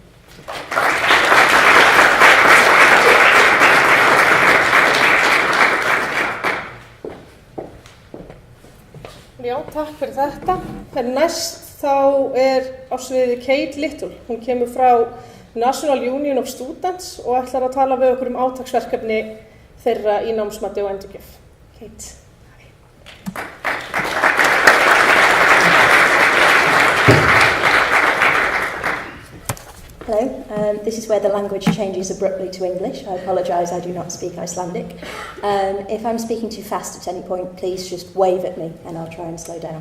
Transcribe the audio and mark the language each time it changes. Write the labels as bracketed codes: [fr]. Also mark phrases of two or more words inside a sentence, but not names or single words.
[is] Já, takk fyrir þetta. Næst þá er á sviði Kate Little. Hún kemur frá National Union of Students og ætlar að tala við okkur átaksverkefni þeirra í námsmati og endurgjöf. Kate. [en] Hello, this is where the language changes abruptly to English. I apologise, I do not speak Icelandic. If I'm speaking too fast at any point, please just wave at me and I'll try and slow down.